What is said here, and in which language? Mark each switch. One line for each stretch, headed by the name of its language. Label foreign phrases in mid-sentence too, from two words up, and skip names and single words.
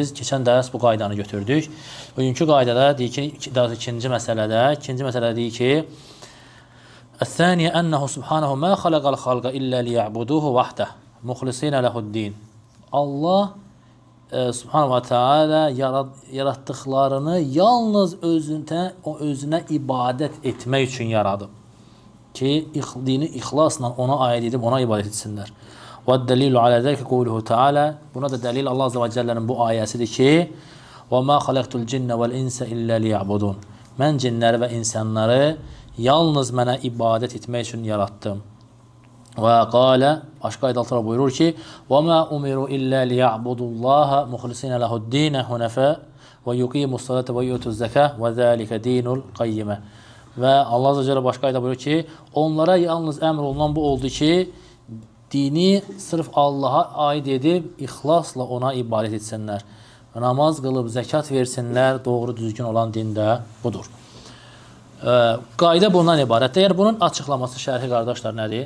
Azerbaijani: Biz keçən dərs bu qaydanı götürdük. Bugünkü qaydada deyir ki, ikinci məsələdə deyir ki,
Arabic: "الثانية أنه سبحانه ما خلق الخلق إلا ليعبدوه وحده مخلصين له الدين."
Azerbaijani: Allah subhanahu və Teala yaratdıqlarını yalnız özünə ibadət etmək üçün yaradıb. Ki, dini ixlasla ona aid edib, ona ibadət etsinlər.
Arabic: وَالدَّلِيلُ عَلَى ذَلِكَ قَوْلُهُ تَعَالَى
Azerbaijani: Buna da dəlil Allah Azze və Cəllənin bu ayəsidir ki
Arabic: وَمَا خَلَقْتُ الْجِنَّ وَالْاِنْسَ إِلَّا لِيَعْبُدُونَ
Azerbaijani: Mən cinləri və insanları yalnız mənə ibadət etmək üçün yarattım.
Arabic: وقال,
Azerbaijani: başqa ayətlərdə buyurur ki
Arabic: وَمَا أُمِرُوا إِلَّا لِيَعْبُدُوا اللّٰهَ مُخْلِصِينَ لَهُ الدِّينَ حُنَفَاءَ وَيُقِيمُوا الصَّلَاةَ وَيُؤْتُوا الزَّكَاةَ وَذَلِكَ دِينُ الْقَيِّمَةِ
Azerbaijani: Və Allah Azze və Cəllə başqa ayətdə buyurur ki onlara yalnız əmr olunan bu oldu ki dini sırf Allaha aid edib, ixlasla ona ibadət etsinlər. Namaz qılıb, zəkat versinlər, doğru düzgün olan din də budur. Qayda bundan ibarətdir. Yəni, bunun açıqlaması şərhi qardaşlar nədir?